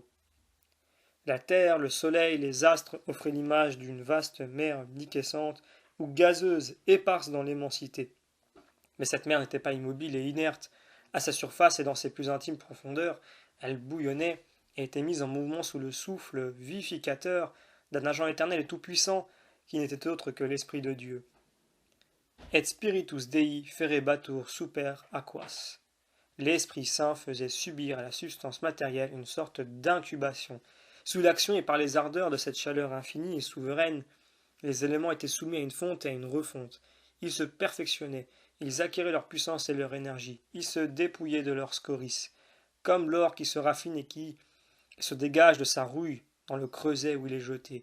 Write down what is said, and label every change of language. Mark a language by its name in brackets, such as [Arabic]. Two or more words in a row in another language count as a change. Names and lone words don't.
[French] La terre, le soleil, les astres offraient l'image d'une vaste mer liquescente ou gazeuse, éparse dans l'immensité. Mais cette mer n'était pas immobile et inerte, À sa surface et dans ses plus intimes profondeurs, elle bouillonnait et était mise en mouvement sous le souffle vivificateur d'un agent éternel et tout-puissant qui n'était autre que l'Esprit de Dieu. [Latin] Et spiritus Dei ferebatur super aquas. [French] L'Esprit Saint faisait subir à la substance matérielle une sorte d'incubation. Sous l'action et par les ardeurs de cette chaleur infinie et souveraine, les éléments étaient soumis à une fonte et à une refonte. Ils se perfectionnaient, ils acquéraient leur puissance et leur énergie, ils se dépouillaient de leur scories, comme l'or qui se raffine et qui se dégage de sa rouille dans le creuset où il est jeté.